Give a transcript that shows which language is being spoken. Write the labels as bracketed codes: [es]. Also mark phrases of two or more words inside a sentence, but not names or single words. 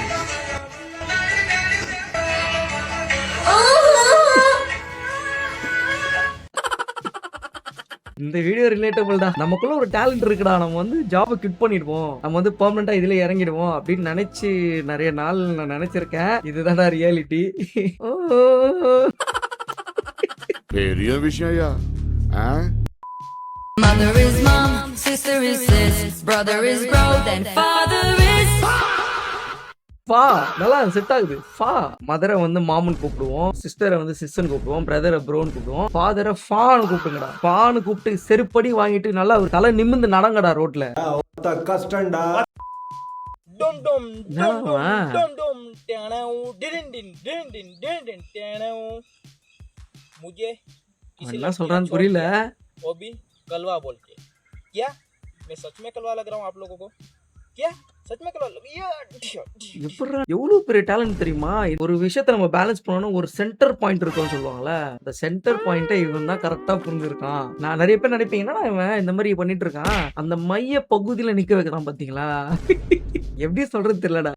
[ta] இந்த வீடியோ ரிலேட்டபிள் தான். நமக்குள்ள ஒரு டேலண்ட் இருக்குடா, நம்ம வந்து ஜாபை கிட் பண்ணிடுவோம், நம்ம வந்து பெர்மனண்டா இதுல இறங்கிடுவோம் அப்படின்னு நினைச்சு நிறைய நாள் நான் நினைச்சிருக்கேன். இதுதான் ரியாலிட்டி. பெரிய விஷயம். [en] Mother is mom, sister is sis, brother is bro, then father is [ta] ஃபா. நல்லா செட் ஆகுது. ஃபா. மதரை வந்து மாமன் கூப்பிடுவோம், சிஸ்டரை வந்து சிஸ்டர்னு கூப்பிடுவோம், பிரதரை ப்ரோன்னு கூப்பிடுவோம், ஃபாதரை ஃபான்னு கூப்பிடுங்கடா. ஃபான்னு கூப்பிட்டு செருப்படி வாங்கிட்டு நல்லா ஒரு தலை நிமிந்து நடங்கடா ரோட்ல. கஷ்டம்டா. என்ன சொல்றான்னு புரியல. [hi] वो भी कलवा बोल के क्या मैं सच में कलवा लग रहा हूँ आप लोगों को? क्या सच में कलवा लग [ta] எவ்வளவு பெரிய டேலண்ட் தெரியுமா? ஒரு விஷயத்த நம்ம பேலன்ஸ் பண்ணணும், ஒரு [en] center point [ta] இருக்கும்னு சொல்லுவாங்கல்ல, அந்த [en] center point [ta] இவன் தான் கரெக்டா புரிஞ்சிருக்கான். நான் நிறைய பேர் நினைப்பீங்க, என்னடா இவன் இந்த மாதிரி பண்ணிட்டு இருக்கான், அந்த மைய பகுதியில நிக்க வைக்கிறான் பாத்தீங்களா? எப்படி சொல்றது தெரியலடா.